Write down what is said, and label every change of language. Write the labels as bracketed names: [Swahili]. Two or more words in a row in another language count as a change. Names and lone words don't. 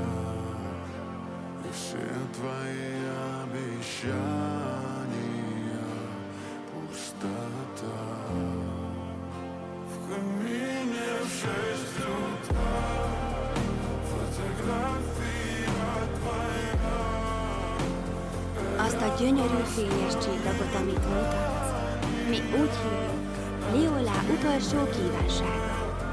[Russian] И все твои обещания пустота. В камине в 6 утра фотография твоя. [Hungarian] Azt a gyönyörű fényes csillagot, amit mutatsz, mi úgy hívjuk, Liolá utolsó kívánsága.